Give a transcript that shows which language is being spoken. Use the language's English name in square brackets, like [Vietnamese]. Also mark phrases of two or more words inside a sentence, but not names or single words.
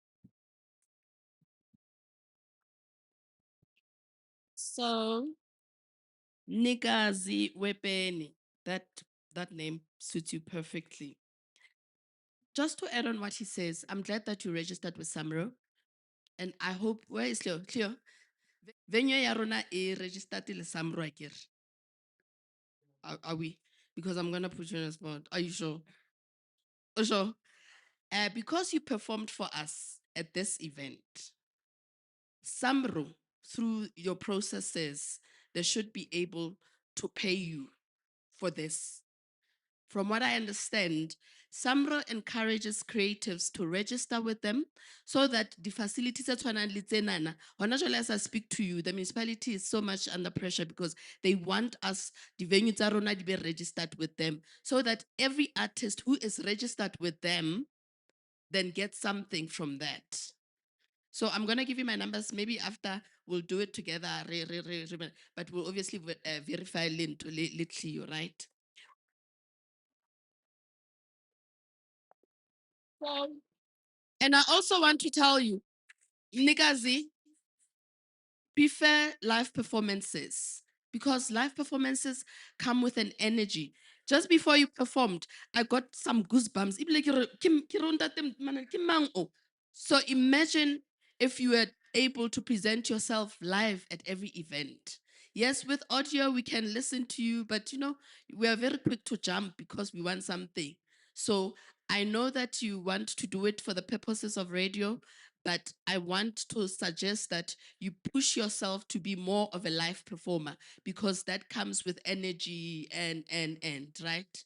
[English] So, Nikazi Wepeni, that that name suits you perfectly. Just to add on what he says, I'm glad that you registered with Samro, and I hope where is Cleo? [Southern Sotho] Cleo, venue ya rona e registered le Samro akere. [English] Are we? Because I'm gonna put you on the spot. Are you sure? Oh, sure. Because you performed for us at this event, Samro, through your processes, they should be able to pay you for this. From what I understand, Samro encourages creatives to register with them so that the facilities at Tshwanang as I speak to you, the municipality is so much under pressure because they want us, the venue [Southern Sotho] tsa rona di be [English] registered with them, so that every artist who is registered with them then gets something from that. So I'm gonna give you my numbers. Maybe after we'll do it together, but we'll obviously verify Lynn to you, right? So, and I also want to tell you, Nikazi, prefer live performances because live performances come with an energy. Just before you performed, I got some goosebumps. [Southern Sotho] Ibile ke re, ke re ntate mana, ke mang o? [English] So imagine if you were able to present yourself live at every event. Yes, with audio, we can listen to you, but we are very quick to jump because we want something. So I know that you want to do it for the purposes of radio, but I want to suggest that you push yourself to be more of a live performer because that comes with energy and right.